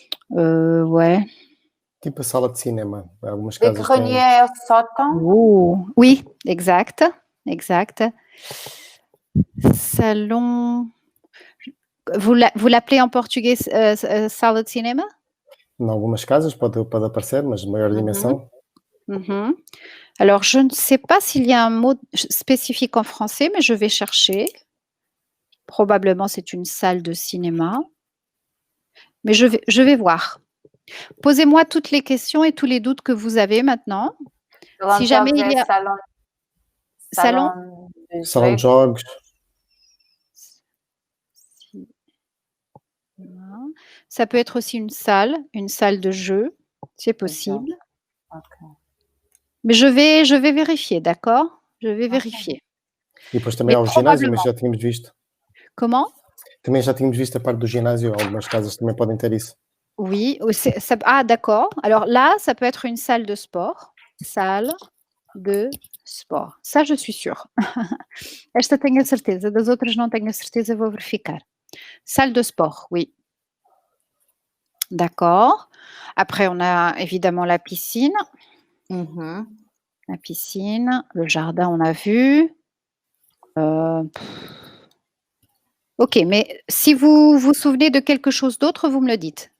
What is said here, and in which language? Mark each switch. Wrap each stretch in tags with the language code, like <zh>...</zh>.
<fr>Ouais.</fr> <pt>Tipo a sala de cinema. Algumas</pt> <fr>Le</fr> <pt>casas</pt> <fr>grenier</fr> <pt>têm. é o sótão.</pt> <fr>Oh, oui, exact. Salon. Vous l'appelez en portugais</fr> <pt>sala de cinema? Em algumas casas pode aparecer, mas de maior dimensão.</pt> <fr>Alors, je ne sais pas s'il y a un mot spécifique en français, mais je vais chercher. Probablement, c'est une salle de cinéma. Mais je vais voir. Posez-moi toutes les questions et tous les doutes que vous avez maintenant. Si jamais il y a...</fr> <pt>Salão Salão de jogos.</pt> <fr>Ça peut être aussi une salle de jeu, c'est possible. Ok. Mais je vais vérifier, d'accord? Je vais vérifier.</fr> <pt>E depois também há o ginásio, mas já tínhamos visto.</pt> <fr>Comment?</fr> <pt>Também já tínhamos visto a parte do ginásio. Algumas casas também podem ter isso.</pt> <fr>Oui, d'accord. Alors là, ça peut être une salle de sport. Salle de sport. Ça, je suis sûre.</fr> <pt>Esta tenho a certeza, das outras não tenho a certeza, vou verificar.</pt> <fr>Salle de sport, oui. D'accord. Après, on a évidemment la piscine. Uhum. La piscine, le jardin, on a vu. OK, mais si vous vous souvenez de quelque chose d'autre, vous me le dites.</fr>